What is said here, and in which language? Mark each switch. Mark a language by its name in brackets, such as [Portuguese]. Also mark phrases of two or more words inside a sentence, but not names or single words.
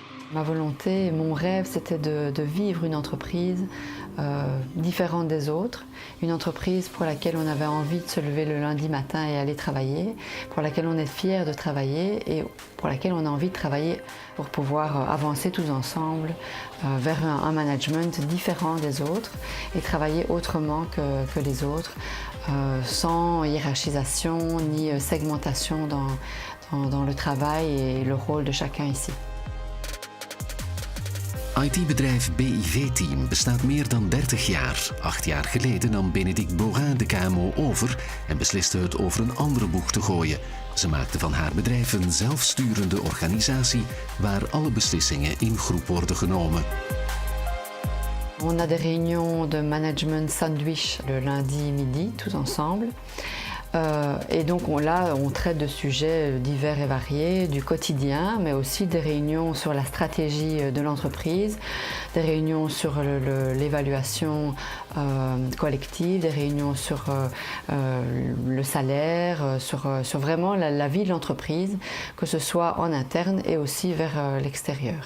[French] Ma volonté et mon rêve, c'était de vivre une entreprise différente des autres, une entreprise pour laquelle on avait envie de se lever le lundi matin et aller travailler, pour laquelle on est fier de travailler et pour laquelle on a envie de travailler pour pouvoir avancer tous ensemble vers un management différent des autres et travailler autrement que les autres, sans hiérarchisation ni segmentation dans le travail et le rôle de chacun ici. [Dutch] IT-bedrijf BIV-team bestaat meer dan 30 jaar. 8 jaar geleden nam Bénédicte Borin de KMO over en besliste het over een andere boeg te gooien. Ze maakte van haar bedrijf een zelfsturende organisatie waar alle beslissingen in groep worden genomen. [French] On a des réunions de [English] management sandwich [French] le lundi midi, tous ensemble. Et donc là, on traite de sujets divers et variés, du quotidien, mais aussi des réunions sur la stratégie de l'entreprise, des réunions sur l'évaluation collective, des réunions sur le salaire, sur vraiment la vie de l'entreprise, que ce soit en interne et aussi vers l'extérieur.